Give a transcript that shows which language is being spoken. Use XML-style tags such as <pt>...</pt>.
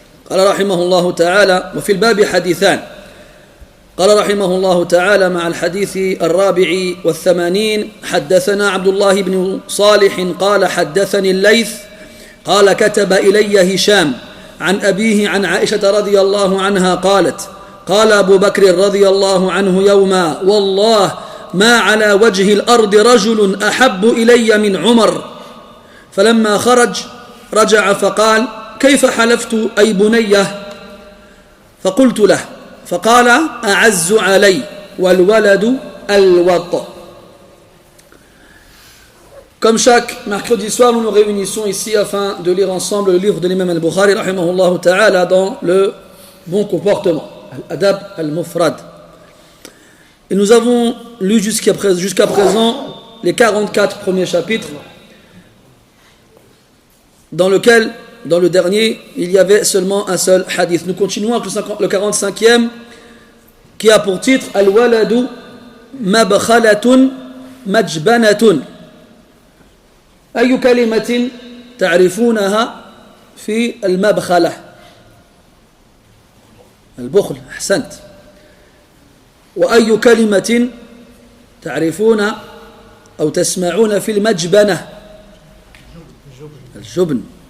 <ar>قال رحمه الله تعالى: وفي الباب حديثان. قال رحمه الله تعالى: مع الحديث 84 حدثنا عبد الله بن صالح قال حدثني الليث قال كتب إلي هشام عن أبيه عن عائشة رضي الله عنها قالت: قال أبو بكر رضي الله عنه يوما: والله ما على وجه الأرض رجل أحب إلي من عمر. فلما خرج رجع فقال: كيف حلفت أي بنيه؟ فقلت له، فقال: أعز علي والولد الوط.</ar> <fr>Comme chaque mercredi soir, nous nous réunissons ici afin de lire ensemble le livre de l'imam al-Bukhari rahimahullah ta'ala dans le bon comportement, al-adab al-mufrad. Et nous avons lu jusqu'à présent les 44 premiers chapitres, dans le dernier, il y avait seulement un seul hadith. Nous continuons avec le 45e qui a pour titre Al-waladu mabkhalatun majbanatun.</fr> <ar>أي كلمة تعرفونها في المبخلة؟ البخل، أحسنت. وأي كلمة تعرفون أو تسمعون في المجبنة؟ الجبن.</ar>